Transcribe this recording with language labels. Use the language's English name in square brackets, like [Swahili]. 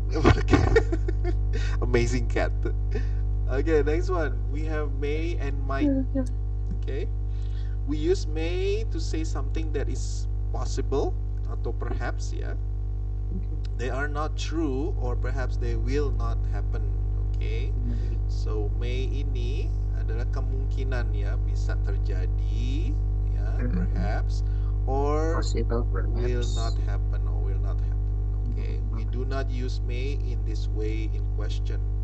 [English] What a cat. Amazing cat. Okay, next one. We have may and might. Okay. We use may to say something that is possible [Indonesian] atau [English] perhaps ya. They are not true or perhaps they will not happen. Okay. [Indonesian] So may ini adalah kemungkinan ya, bisa terjadi ya, [English] perhaps, or Possible will perhaps. not happen or will not happen. Okay. We do not use may in this way in question.